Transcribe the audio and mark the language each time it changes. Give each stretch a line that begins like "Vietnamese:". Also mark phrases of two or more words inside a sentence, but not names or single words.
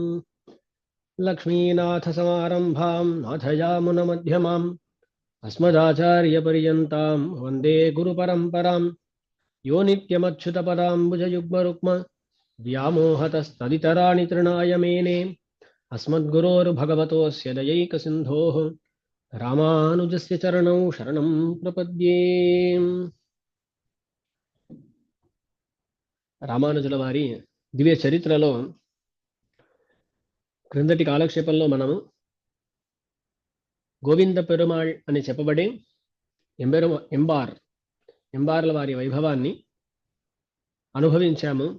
Sanskrit: लक्ष्मीनाथसमारम्भां नाथयामुनमध्यमाम् अस्मदाचार्यपर्यन्तां वन्दे गुरुपरम्पराम् यो नित्यमच्युतपदाम्बुजयुग्मरुक्म व्यामोहतस्तदितराणि तृणाय मेने अस्मद्गुरोर्भगवतोऽस्य दयैकसिन्धोः రామానుజస్య చరణౌ శరణం ప్రపద్యే.
Telugu: రామానుజుల వారి దివ్య చరిత్రలో క్రిందటి కాలక్షేపంలో మనము గోవింద పెరుమాళ్ అని చెప్పబడే ఎంబార్ల వారి వైభవాన్ని అనుభవించాము.